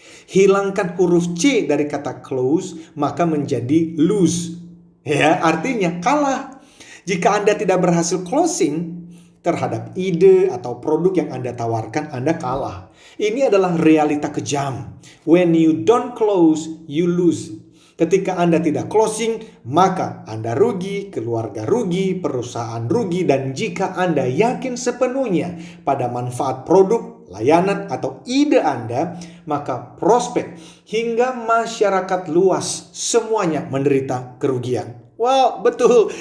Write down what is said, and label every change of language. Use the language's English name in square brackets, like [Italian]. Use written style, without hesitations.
[Indonesian] Hilangkan huruf C dari kata close, maka menjadi lose. Ya, artinya kalah. Jika Anda tidak berhasil closing terhadap ide atau produk yang Anda tawarkan, Anda kalah. Ini adalah realita kejam. [English] When you don't close, you lose. [Indonesian] Ketika Anda tidak closing, maka Anda rugi, keluarga rugi, perusahaan rugi, dan jika Anda yakin sepenuhnya pada manfaat produk, layanan, atau ide Anda, maka prospek hingga masyarakat luas semuanya menderita kerugian. Wow, betul.